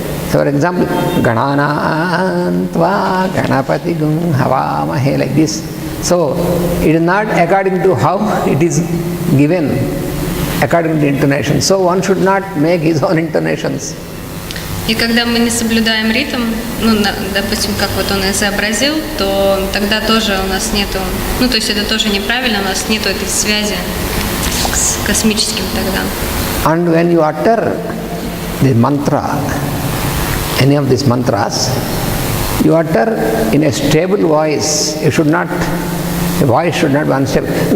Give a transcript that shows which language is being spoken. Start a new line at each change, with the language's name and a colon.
English: So, for example,
Sanskrit: Ganana Tva Ganapati Gum Havamahe,
English: like this. So, it is not according to how it is given, according to intonation. So, one should not make his own intonations.
Russian: И когда мы не соблюдаем ритм, ну, допустим, как вот он изобразил, то тогда тоже у нас нету, ну, то есть это тоже неправильно, у нас нету этой связи с космическим тогда.
English: And when you utter the mantra, any of these mantras, you utter in a stable voice. You should not, the voice should not be unstable.